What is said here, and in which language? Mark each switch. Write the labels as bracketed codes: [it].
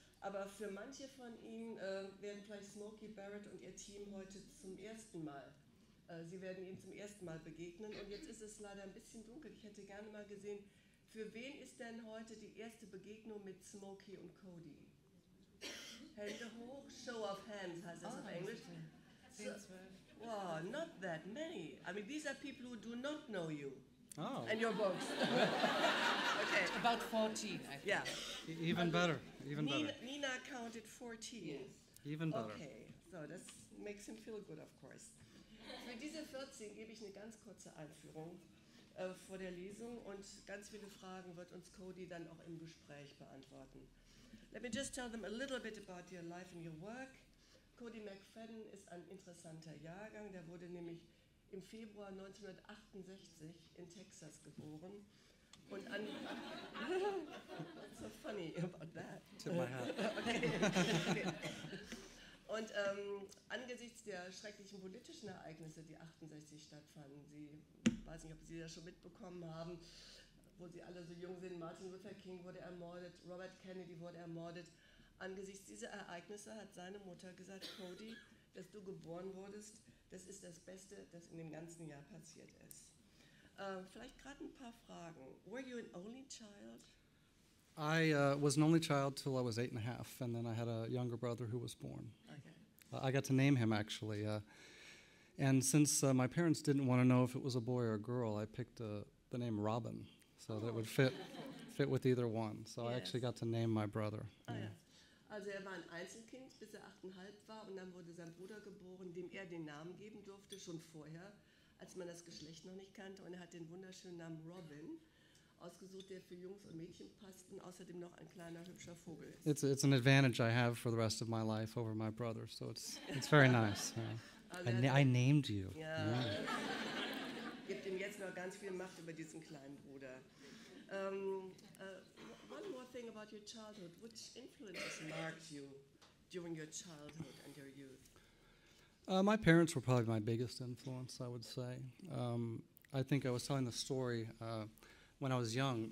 [de] Aber für manche von Ihnen werden vielleicht Smoky Barrett und ihr Team heute zum ersten Mal, Sie werden ihm zum ersten Mal begegnen. Und jetzt ist es leider ein bisschen dunkel. Ich hätte gerne mal gesehen, für wen ist denn heute die erste Begegnung mit Smoky und Cody? Hände hoch, [en] show of hands [de] heißt das auf Englisch. 10, 12. [en] Wow, not that many. I mean, these are people who do not know you and your books. Okay. About 14, I think. Yeah. Even better. Even better. Nina counted 14. Yes. Even better. Okay, so das makes him feel good, of course. [de] Für diese 14 gebe ich eine ganz kurze Einführung vor der Lesung und ganz viele Fragen wird uns Cody dann auch im Gespräch beantworten. [en] Let me just tell them a little bit about your life and your work. [de] Cody McFadyen ist ein interessanter Jahrgang, der wurde nämlich im Februar 1968 in Texas geboren. [en] Und What's so funny about that? Tip my hat. Okay. [de] Und angesichts der schrecklichen politischen Ereignisse, die 68 stattfanden, ich weiß nicht, ob Sie das schon mitbekommen haben, wo Sie alle so jung sind, Martin Luther King wurde ermordet, Robert Kennedy wurde ermordet. Angesichts dieser Ereignisse hat seine Mutter gesagt, Cody, dass du geboren wurdest, das ist das Beste, das in dem ganzen Jahr passiert ist. Vielleicht gerade ein paar Fragen. [en] Were you an only child? I was an only child till I was 8.5, and then I had a younger brother who was born. Okay. I got to name him, actually. And since my parents didn't want to know if it was a boy or a girl, I picked the name Robin, so that it would fit with either one. So I actually got to name my brother. [de] Ah, ja. Also er war ein Einzelkind, bis er 8,5 war, und dann wurde sein Bruder geboren, dem er den Namen geben durfte, schon vorher, als man das Geschlecht noch nicht kannte. Und er hat den wunderschönen Namen Robin ausgesucht, der für Jungs und Mädchen passt und außerdem noch ein kleiner, hübscher Vogel ist. [en] It's an advantage I have for the rest of my life over my brother, so it's very nice. [de] Also [en] I named you. [de] Ja, [en] Yeah. [de] gibt ihm jetzt noch ganz viel Macht über diesen kleinen Bruder. [en] One more thing about your childhood. Which influences marked you during your childhood and your youth? My parents were probably my biggest influence, I would say. I think I was telling the story when I was young.